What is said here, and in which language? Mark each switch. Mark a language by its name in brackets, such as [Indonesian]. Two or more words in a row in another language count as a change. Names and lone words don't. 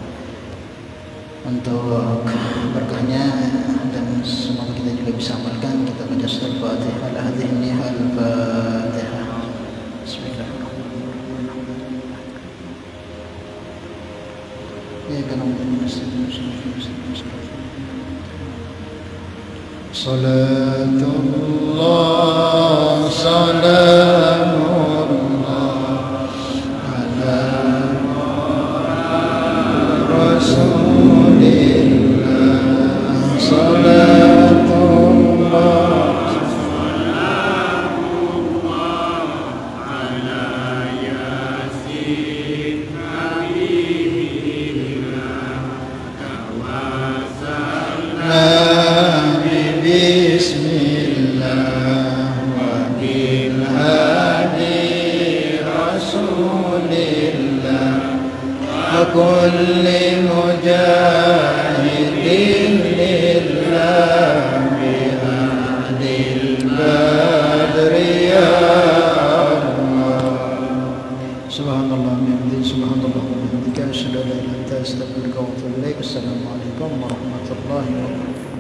[Indonesian] Untuk berkahnya dan semoga kita juga bisa amalkan, kita baca surah Al-Fatihah. Al-Fatihah. [Arabic] بسم الله الرحمن الرحيم. يا كانا صلاة الله سلام الله على رسول الله. صلاة الله سلام الله على يس حبيب الله توسلنا بسم الله وبالهادي رسول الله وكل مجاهد لله بأهل البدر يا الله. سبحان الله وبحمده سبحان الله وبحمدك أشهد أن لا إله إلا أنت أستغفرك وأتوب إليك. السلام عليكم ورحمة الله وبركاته.